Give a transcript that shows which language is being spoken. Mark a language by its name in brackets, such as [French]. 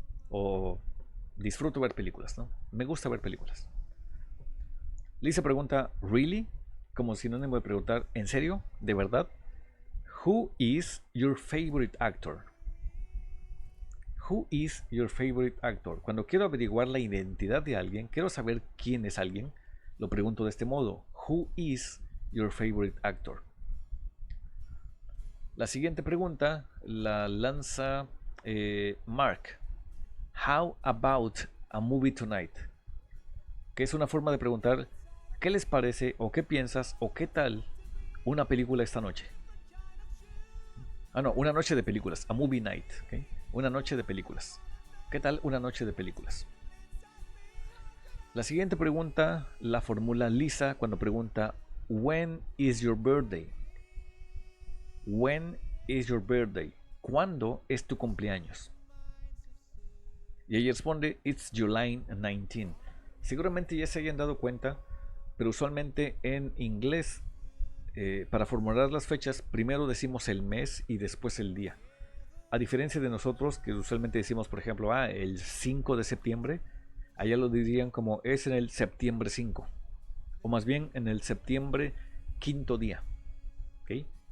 [Spanish] O disfruto ver películas, ¿no? Me gusta ver películas. Lisa pregunta, [English] ¿really? [Spanish] Como sinónimo de preguntar, ¿en serio? ¿De verdad? [English] Who is your favorite actor? Who is your favorite actor? [Spanish] Cuando quiero averiguar la identidad de alguien, quiero saber quién es alguien, lo pregunto de este modo. [English] Who is your favorite actor? [Spanish] La siguiente pregunta la lanza Mark. [English] How about a movie tonight? [Spanish] Que es una forma de preguntar ¿qué les parece o qué piensas o qué tal una película esta noche? Ah, no, una noche de películas, [English] a movie night, [Spanish] ¿okay? Una noche de películas. ¿Qué tal una noche de películas? La siguiente pregunta la formula Lisa cuando pregunta [English] when is your birthday? When is your birthday? [Spanish] ¿Cuándo es tu cumpleaños? Y ella responde [English] it's July 19. [Spanish] Seguramente ya se hayan dado cuenta, pero usualmente en inglés para formular las fechas primero decimos el mes y después el día. A diferencia de nosotros que usualmente decimos, por ejemplo, el 5 de septiembre, allá lo dirían como es en el septiembre 5, o más bien en el septiembre quinto día. ¿Okay?